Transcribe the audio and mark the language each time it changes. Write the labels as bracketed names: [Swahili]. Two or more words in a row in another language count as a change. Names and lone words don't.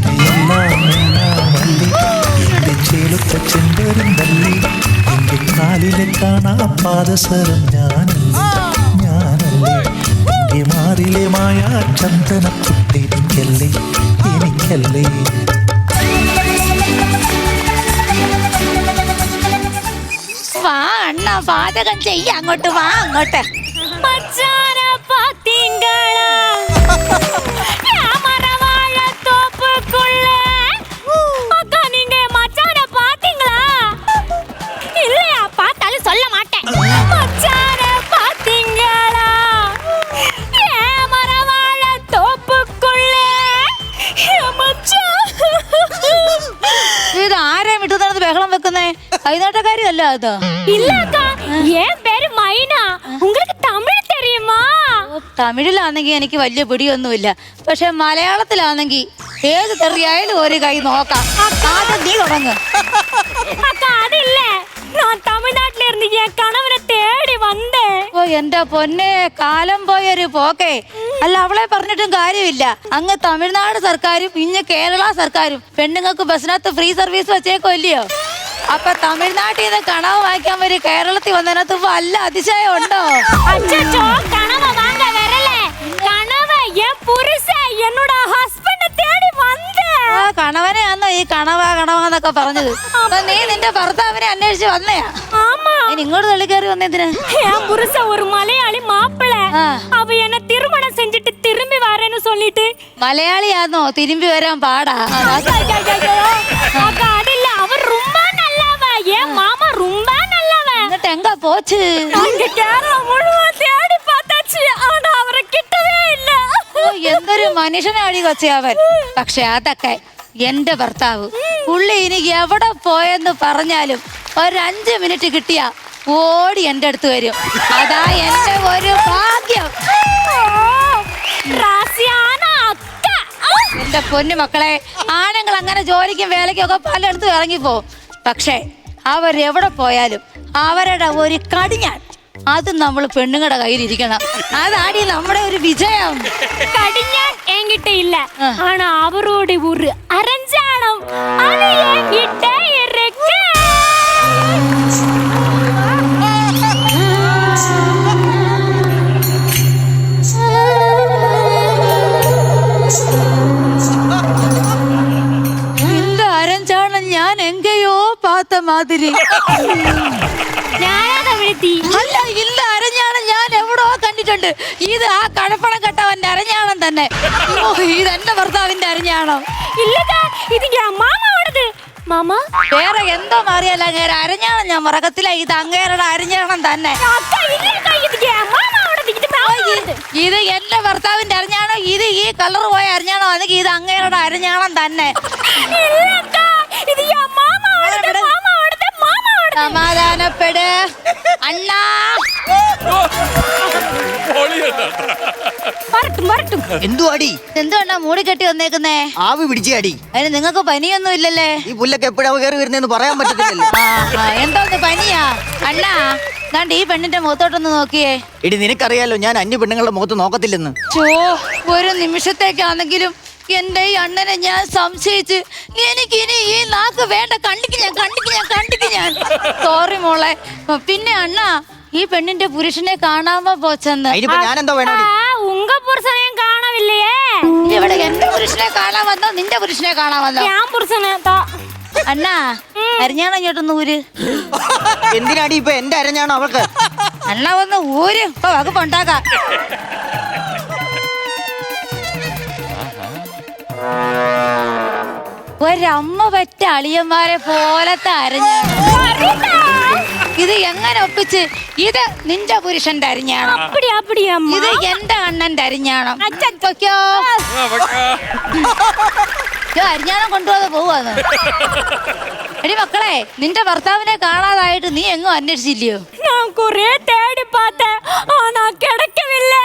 [Malayalam] കാലിലെ കാണാ പാദസരം ഞാനല്ലേ മാറിലെ മായ ചന്ദന കുട്ടിരിക്കല്ലേ എനിക്കല്ലേ. വാ അണ്ണ, പാചകം ചെയ്യ. അങ്ങോട്ട് വാ, അങ്ങോട്ട്. [Tamil] சொல்ல மாட்டேன். மச்சான பாத்தீங்களா? ஏன் மரவாழ தோப்புக்குள்ள மச்சான். [Malayalam] ഇത് ആരാ വിട്ടുന്നത് ബഹളം വെക്കുന്നേ? കൈനാട്ടക്കാരിയല്ല അത്? [Tamil] இல்லக்கா, என் பேரு மைனா. உங்களுக்கு தமிழ் தெரியுமா? [Malayalam] തമിഴിലാണെങ്കിൽ എനിക്ക് വലിയ പിടിയൊന്നുമില്ല. പക്ഷെ മലയാളത്തിലാണെങ്കിൽ ഏത് തെറിയായാലും ഒരു കൈ നോക്കാം. ആദ്യം നീ തുടങ്ങ്. [Tamil] அக்கா அது இல்ல நான் தமிழ்நாட்டுல இருந்து என் கணவனை தேடி வந்தேன். [Malayalam] ഓ എന്റെ പൊന്നെ, കാലം പോയൊരു പോക്കേ. അല്ല, അവളെ പറഞ്ഞിട്ടും കാര്യമില്ല. അങ്ങ് തമിഴ്നാട് സർക്കാരും ഇഞ്ഞ് കേരള സർക്കാരും പെണ്ണുങ്ങൾക്ക് ബസ്സിനകത്ത് ഫ്രീ സർവീസ് വെച്ചേക്കോ ഇല്ലയോ? അപ്പൊ തമിഴ്നാട്ടിൽ നിന്ന് കണവ് വാങ്ങിക്കാൻ വരും കേരളത്തിൽ വന്നതിനകത്ത് വല്ല അതിശയം ഉണ്ടോ? [Tamil] அச்சச்சோ கனவை வாங்க வரல. கனவை என் புருஷன் என்னோட ஹஸ்பண்ட தேடி வந்தேன். [Malayalam] ആ കണവനെയാന്നോ ഈ കണവാന്നൊക്കെ പറഞ്ഞത്? അപ്പൊ നീ നിന്റെ ഭർത്താവിനെ അന്വേഷിച്ച് വന്നയാ? [Tamil] ஆமா, [Malayalam] നീ ഇങ്ങോട്ട് തള്ളിക്കയറി വന്നതിന്? [Tamil] என் புருஷன் ஒரு மலையாளி மாப்பிள்ளை. அவ என்ன திருமணம் செஞ்சுட்டு திரும்பி வரேன்னு சொல்லிட்டு. [Malayalam] മലയാളിയാന്നോ? തിരുമ്പി വരാൻ പാടാ. [Tamil] அக்கா அது இல்ல, அவர் ரொம்ப நல்லவ. என் மாமா ரொம்ப நல்லவ. എന്നിട്ട് எங்க போச்சு? அங்க கேரளா முழுவதும் தேடி பார்த்தாச்சு, ஆனா அவரை கிட்டவே இல்ல. [Malayalam] ഓ, എന്തൊരു മനുഷ്യനാടി കൊച്ചേ അവൻ. പക്ഷെ അതൊക്കെ എന്റെ ഭർത്താവ്. പുള്ളി ഇനി എവിടെ പോയെന്ന് പറഞ്ഞാലും ഒരു 5 മിനിറ്റ് കിട്ടിയാ ഓടി എന്റെ അടുത്ത് വരും. അതാ എന്റെ ഒരു ഭാഗ്യം. [Tamil] ராசியான அக்கா. [Malayalam] എന്റെ പൊന്നു മക്കളെ, ആണുങ്ങൾ അങ്ങനെ ജോലിക്കും വേലയ്ക്കും ഒക്കെ പലയിടത്തും ഇറങ്ങിപ്പോ. പക്ഷെ അവരെവിടെ പോയാലും അവരുടെ ഒരു കടിഞ്ഞാൻ അത് നമ്മൾ പെണ്ണുങ്ങളുടെ കയ്യിലിരിക്കണം. അതാടി നമ്മുടെ ഒരു വിജയം. [Tamil] கடிஞான் என்கிட்ட இல்ல, ஆனா அவரோட ஒரு அரஞ்சானம் அது என்கிட்ட இருக்கு. இந்த அரஞ்சானம் [Malayalam] ഞാൻ എങ്കയോ പാത്ത മാതിരി. ഞാനാണ് വിളിത്തി. അല്ല, ഇല്ല, അരഞ്ഞാണം ഞാൻ എവിടോ കണ്ടിട്ടുണ്ട്. ഇത് ആ കഴപ്പണം കെട്ടവന്റെ അരഞ്ഞാണം തന്നെ. ഓ, ഇത് എന്റെ ഭർത്താവിന്റെ അരഞ്ഞാണം. [Tamil] இல்லக்கா, இது என் மாமாவோடது. மாமா, [Malayalam] വേറെ എന്തോ മാറിയല്ല, അങ്ങേരെ അരഞ്ഞാണം ഞാൻ മറക്കത്തില്ല. ഇത് അങ്ങേരുടെ അരഞ്ഞാണം തന്നെ. [Tamil] அக்கா இல்லக்கா, இது என் மாமாவோடது. இது மாமாவோடது. [Malayalam] ഇത് എന്റെ ഭർത്താവിന്റെ അരഞ്ഞാണം. ഇത് ഈ കളർ പോയ അരഞ്ഞാണം ആണെങ്കിൽ ഇത് അങ്ങേരുടെ അരഞ്ഞാണം തന്നെ. [Tamil] இல்லக்கா, இது என் மாமாவோடது. மாமாவோடது, மாமாவோடது. [Malayalam] സമാധാനപ്പെട് അണ്ണാ. [Tamil] வரட்டும் வரட்டும். [Malayalam] എന്തുവാടി? എന്തുകൊണ്ടാ മൂടി കെട്ടി വന്നേക്കുന്നേ? ആവി പിടിച്ചാടി. അതിന് നിങ്ങൾക്ക് പനിയൊന്നും ഇല്ലല്ലേ? ഈ പുല്ലൊക്കെ എപ്പോഴാ കയറി വരുന്നതെന്ന് പറയാൻ പറ്റത്തില്ലല്ലോ. എന്തോന്ന് പനിയാ? അണ്ണാ, ദാണ്ട് ഈ പെണ്ണിന്റെ മുഖത്തോട്ടൊന്ന് നോക്കിയേ. എടി, നിനക്കറിയാലോ ഞാൻ അന്യ പെണ്ണുങ്ങളുടെ മുഖത്ത് നോക്കത്തില്ലെന്ന്. ചോ, ഒരു നിമിഷത്തേക്കാണെങ്കിലും എന്റെ ഈ അണ്ണനെ ഞാൻ സംശയിച്ച് എനിക്കിനി ഈ നാക്ക് വേണ്ട. കണ്ടിക്ക് ഞാൻ സോറി മോളെ. പിന്നെ അണ്ണാ, ഈ പെണ്ണിന്റെ പുരുഷനെ കാണാമോ പോച്ചെന്ന്? അതിനിപ്പോ ഞാൻ എന്തോ വേണോ? [Tamil] உங்க புருஷனையும் காணவில்லையே. [Malayalam] ഇവിടെ എന്റെ പുരുഷനെ കാണാൻ വന്നോ നിന്റെ പുരുഷനെ കാണാൻ വന്നോ? [Tamil] என் புருஷனை தான். [Malayalam] അണ്ണാ, അരിഞ്ഞാണോ ഇങ്ങോട്ടൊന്ന് ഊര്. എന്തിനാടി ഇപ്പൊ എന്റെ അരഞ്ഞാണോ അവൾക്ക്? അണ്ണ വന്ന് ഊര്, ഇപ്പൊ വകുപ്പുണ്ടാക്കാം. ഒരമ്മ പറ്റ അളിയന്മാരെ പോലത്തെ അരഞ്ഞാണ് ഇത്. എങ്ങനെ ഒപ്പിച്ച്? ഇത് നിന്റെ പുരുഷന്റെ അരിഞ്ഞാണം, [Tamil] அப்படி அப்படியா அம்மா? [Malayalam] ഇത് എന്റെ അണ്ണന്റെ അരിഞ്ഞാണം. [Tamil] அச்சச்சோ. [Malayalam] അരിഞ്ഞാണം കൊണ്ടുപോകാതെ പോവാന്ന്. എടി മക്കളെ, നിന്റെ ഭർത്താവിനെ കാണാതായിട്ട് നീ എങ്ങും അന്വേഷിച്ചില്ലയോ? [Tamil] நான் குறே தேடி பார்த்தேன், ஆனா கிடைக்கவில்லை.